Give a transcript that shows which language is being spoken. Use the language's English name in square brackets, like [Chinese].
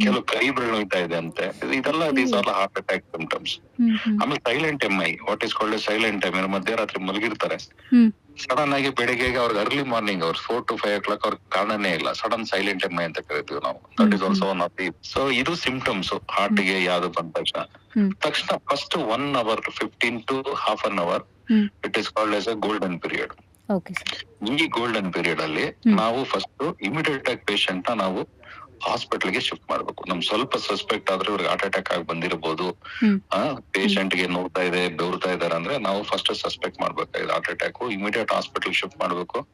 [Kannada] ಕೆಲವು ಕೈ ಬೆರಳು ನೋಯ್ತಾ ಇದೆ ಅಂತೆ. ಇದೆಲ್ಲ [English] Okay. These are heart attack symptoms. Hmm hmm [Kannada] ಆಮೇಲೆ silent MI, [English] what is called [Kannada] silent MI, ಮಧ್ಯರಾತ್ರಿ ಮಲಗಿರ್ತಾರೆ, ಹ್ಮ್ ಸಡನ್ ಆಗಿ ಬೆಳಿಗ್ಗೆ ಅವ್ರಿಗೆ ಅರ್ಲಿ ಮಾರ್ನಿಂಗ್ ಅವ್ರು 4 to 5 o'clock ಅವ್ರಿಗೆ ಕಾರಣನೇ ಇಲ್ಲ, ಸಡನ್ ಸೈಲೆಂಟ್ MI ಅಂತ ಕರಿತೀವಿ ನಾವು. [English] That is also one of the. [Kannada] So ಇದು ಸಿಂಪ್ಟಮ್ಸ್ ಹಾರ್ಟ್ ಗೆ ಯಾವ್ದು ಬಂದ ಹ್ಮ್ [English] ತಕ್ಷಣ first 1 hour 15 to half an hour hmm it is called as a golden period. Okay sir. [Kannada] ಈ ಗೋಲ್ಡನ್ ಪೀರಿಯಡ್ ಅಲ್ಲಿ ಹ್ಮ್. ನಾವು ಫಸ್ಟ್ ಇಮಿಡಿಯೇಟ್ ಆಗಿ ಪೇಷಂಟ್ ನ ನಾವು ಹಾಸ್ಪಿಟಲ್ ಗೆ ಶಿಫ್ಟ್ ಮಾಡ್ಬೇಕು. ನಮ್ ಸ್ವಲ್ಪ ಸಸ್ಪೆಕ್ಟ್ ಆದ್ರೆ ಇವ್ರಿಗೆ ಹಾರ್ಟ್ ಅಟ್ಯಾಕ್ ಆಗಿ ಬಂದಿರಬಹುದು, ಹ್ಮ್ ಪೇಷಂಟ್ ಗೆ ನೋಡ್ತಾ ಇದೆ, ಬೆವರ್ತಾ ಇದಾರೆ ಅಂದ್ರೆ ನಾವು ಫಸ್ಟ್ ಸಸ್ಪೆಕ್ಟ್ ಮಾಡ್ಬೇಕಾಗಿದೆ heart attack, immediate hospital shift ಮಾಡ್ಬೇಕು.